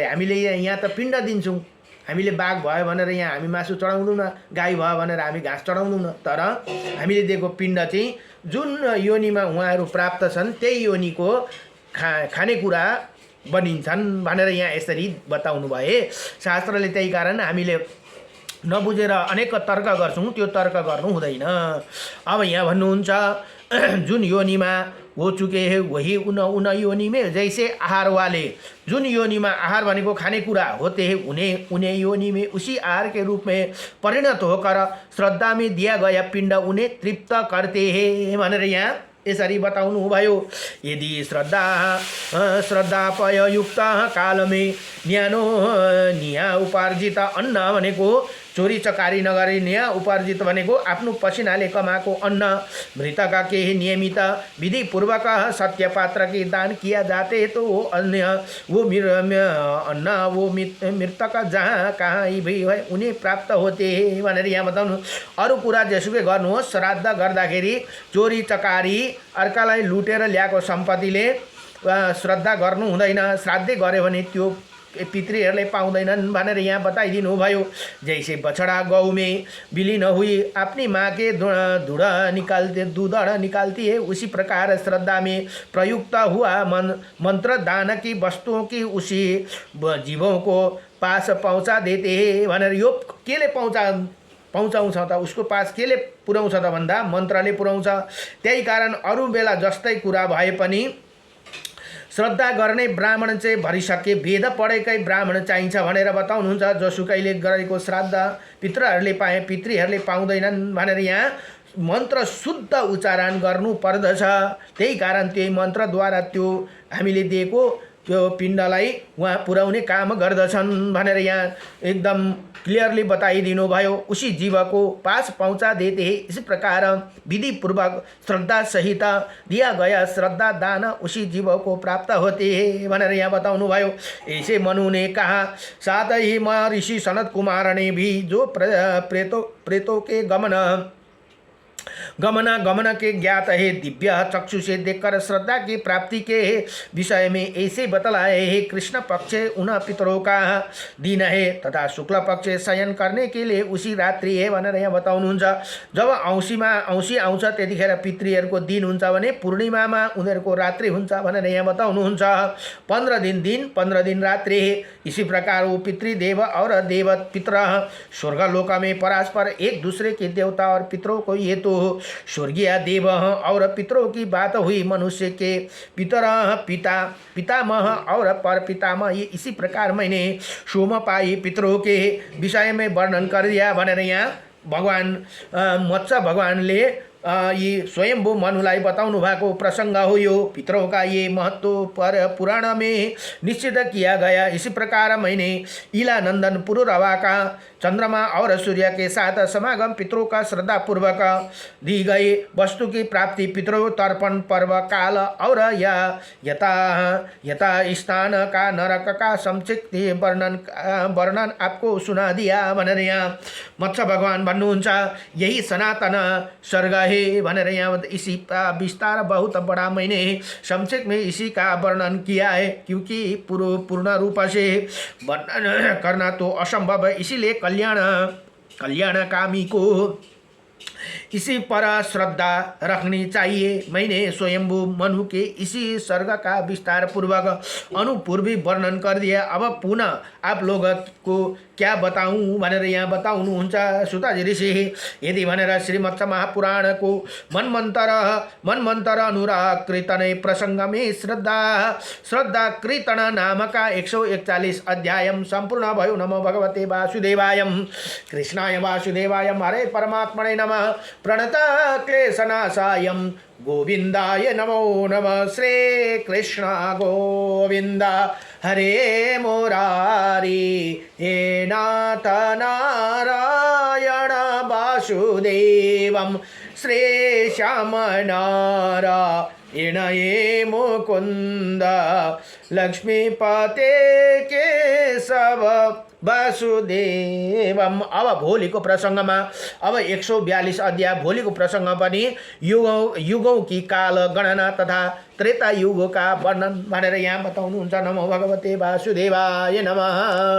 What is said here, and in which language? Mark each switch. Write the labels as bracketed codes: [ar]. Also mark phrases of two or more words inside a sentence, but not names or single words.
[ne] हामीले यहाँ त पिण्ड दिन्छौँ, हामीले बाघ भयो भनेर यहाँ हामी मासु चढाउँदैनौँ, गाई भयो भनेर हामी घाँस चढाउँदैनौँ, तर हामीले दिएको पिण्ड चाहिँ जुन योनिमा उहाँहरू प्राप्त छन् त्यही योनिको खानेकुरा बनिन्छन् भनेर यहाँ यसरी बताउनु भए। शास्त्रले त्यही कारण हामीले नबुझेर अनेक तर्क गर्छौँ, त्यो तर्क गर्नु हुँदैन। अब यहाँ भन्नुहुन्छ जुन योनिमा [hi] हो चुके हैं वही उन योनि में जैसे आहार वाले, [ne] जुन योनिमा आहार भनेको खानेकुरा [hi] होते हैं उन्हें योनि में उसी आहार के रूप में परिणत होकर श्रद्धा में दिया गया पिण्ड उन्हें तृप्त करते हैं [ne] भनेर यहाँ यसरी बताउनु भयो। [hi] यदि श्रद्धापयुक्त काल में न्यानो निया उपार्जित अन्न [ne] भनेको चोरी चकारी नगरी निया उपार्जित भनेको आफ्नो पसिनाले कमाएको [hi] अन्न मृतका के नियमित विधि पूर्वक सत्य पात्र की दान किया जाते तो वो अन्य वो अन्न वो मृतक जहाँ कहाँ भी है उन्हें प्राप्त होते [ne] भनेर यहाँ बताउनु। अरू कुरा जेसुकै गर्नुहोस्, श्राद्ध गर्दाखेरि चोरी चकारी अर्कालाई लुटेर ल्याएको सम्पत्तिले श्रद्धा गर्नु हुँदैन, श्राद्धै गऱ्यो भने त्यो पितृहरूले पाउँदैनन् भनेर यहाँ बताइदिनु भयो। [hi] जैसे बछड़ा गौ में विलीन हुई अपनी माँ के दूध निकालती है, उसी प्रकार श्रद्धा में प्रयुक्त हुआ मंत्र दान की वस्तुओं की उसी जीवों को पास पहुँचा देते हैं [ne] भनेर यो केले पहुँचाउँछ त, उसको पास केले पुर्याउँछ त भन्दा मन्त्रले पुर्याउँछ। त्यही कारण अरू बेला जस्तै कुरा भए पनि श्रद्धा गर्ने ब्राह्मण चाहिँ भरिसके वेद पढेकै ब्राह्मण चाहिन्छ भनेर बताउनुहुन्छ। जोसुकैले गरेको श्राद्ध पितृहरूले पाउँदैनन् भनेर यहाँ मन्त्र शुद्ध उच्चारण गर्नु पर्दछ। त्यही कारण त्यही मन्त्रद्वारा त्यो हामीले दिएको त्यो पिण्डलाई उहाँ पुर्याउने काम गर्दछन् भनेर यहाँ एकदम क्लियरली बताइदिनु भयो। [hi] उसी जीव को पास पहुँचा देते हैं, इसी प्रकार विधि पूर्वक श्रद्धा सहित दिया गया श्रद्धा दान उसी जीव को प्राप्त होते हैं [ne] भनेर यहाँ बताउनु भयो। [hi] ऐसे मनु ने कहा, साथ ही महर्षि सनत कुमार ने भी जो प्रेतों के गमन के ज्ञात है, दिव्य चक्षु से देखकर श्रद्धा की प्राप्ति के विषय में ऐसे बतलाए है। कृष्ण पक्ष उन पितरों का दिन है तथा शुक्ल पक्ष शयन करने के लिए उसी रात्रि है [ne] भनेर यहाँ बताउनुहुन्छ। जब औँसी आउँछ त्यतिखेर पितृहरूको दिन हुन्छ भने पूर्णिमामा उनीहरूको रात्रि हुन्छ भनेर यहाँ बताउनुहुन्छ। 15 दिन दिन 15 दिन रात्रि। [hi] इसी प्रकार वो पितृदेव और देव पितर स्वर्गलोक में परस्पर एक दूसरे के देवता और पितरों को ये तो स्वर्गीय देव और पितरों की बात हुई। मनुष्य के पितर पितामह और पर पितामह ये इसी प्रकार मैंने सोमपाई पितरों के विषय में वर्णन कर दिया [ne] भनेर यहाँ भगवान मत्स्य भगवानले ये स्वयंभू मनुलाई बताउनु भएको प्रसंग हो। [hi] यो पितरों का ये महत्व पर पुराण में निश्चित किया गया। इसी प्रकार मैंने इला नंदन पुरुरवा का चंद्रमा और सूर्य के साथ समागम पितरों का श्रद्धा पूर्वक दी गई वस्तु की प्राप्ति, पितरों तर्पण पर्व काल और यथा यथा स्थान का नरक का संक्षिप्त वर्णन आपको सुना दिया [ne] भनेर यहाँ मत्स्य भगवान भन्नुहुन्छ। [hi] यही सनातन स्वर्ग है [ne] भनेर यहाँ [hi] इसी विस्तार बहुत बड़ा मैंने संक्षिप्त में इसी का वर्णन किया है, क्योंकि पूर्ण रूप से वर्णन करना तो असंभव है। इसीलिए कल्याणकामी को इसी पर श्रद्धा रखनी चाहिए। मैंने स्वयंभू मनु के इसी सर्ग का विस्तार पूर्वक अनुपूर्वी वर्णन कर दिया। अब पुनः आप लोग को क्या बताऊं [ne] भनेर यहाँ बताउनुहुन्छ [hi] सुताजी ऋषि। यदि भनेर श्रीमत्स्य महापुराण को मनमन्तर अनुराग कीर्तन प्रसंग में श्रद्धा कीर्तन नामक 141 अध्याय संपूर्ण भयो। [sa] नमो भगवते वासुदेवाय कृष्णाय वासुदेवाय हरे परमात्मने नमः। प्रणता क्लेशनाशाय गोविंदाय नमो नमः। श्री कृष्ण गोविंद हरे मुरारी हे नाथ नारायण वासुदेवं श्री श्याम नारायण हे मुकुंद लक्ष्मीपते केशव वासुदेवम। [ne] अब भोलिको प्रसङ्गमा अब 142 अध्याय भोलिको प्रसङ्ग पनि [hi] युगौं की काल गणना तथा [ne] त्रेता युगका वर्णन भनेर यहाँ बताउनुहुन्छ। [sa] नमो भगवते वासुदेवाय नमः।